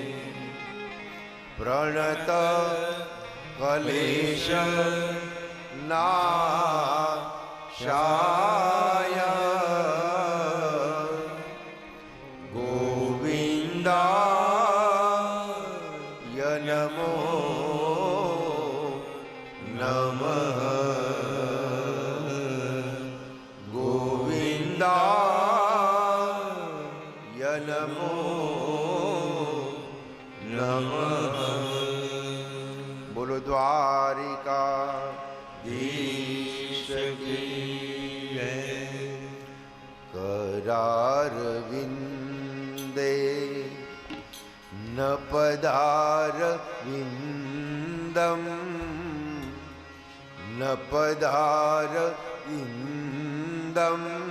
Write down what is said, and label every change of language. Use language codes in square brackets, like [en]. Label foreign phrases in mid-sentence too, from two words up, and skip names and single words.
[sa] प्रणत क्लेश नाशाय गोविन्दाय नमो नमः। गोविन्दाय नमो नमः। [hi] बोलो द्वारिकाधीश की जय. [sa] करारविन्दे न पदारविन्दम् न पदारविन्दम्